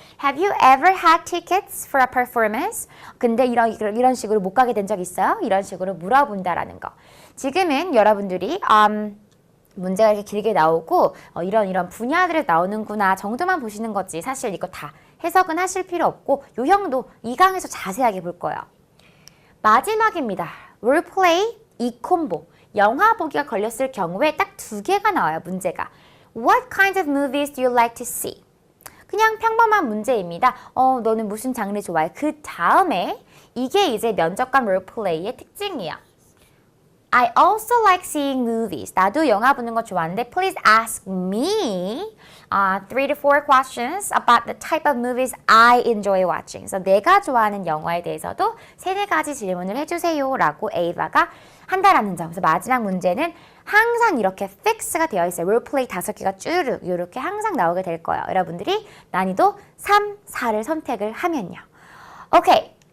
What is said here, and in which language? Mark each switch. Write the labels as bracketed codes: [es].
[en] Have you ever had tickets for a performance? [ko] 근데 이런 식으로 못 가게 된 적 있어요? 이런 식으로 물어본다라는 거. 지금은 여러분들이 문제가 이렇게 길게 나오고 이런 분야들에 나오는구나 정도만 보시는 거지. 사실 이거 다 해석은 하실 필요 없고 요형도 2강에서 자세하게 볼 거예요. 마지막입니다. 롤플레이 2콤보. 영화 보기가 걸렸을 경우에 딱 두 개가 나와요, 문제가. [en] What kinds of movies do you like to see? [ko] 그냥 평범한 문제입니다. 너는 무슨 장르 좋아해? 그 다음에 이게 이제 면접관 롤플레이의 특징이야. [en] I also like seeing movies. [ko] 나도 영화 보는 거 좋아하는데 [en] please ask me 3 to 4 questions about the type of movies I enjoy watching. [ko] 그래서 내가 좋아하는 영화에 대해서도 3-4가지 질문을 해주세요 라고 에이바가 한다라는 점. 그래서 마지막 문제는 항상 이렇게 픽스가 되어 있어요. 롤플레이 5개가 쭈르륵 이렇게 항상 나오게 될 거예요. 여러분들이 난이도 3, 4를 선택을 하면요. 오케이.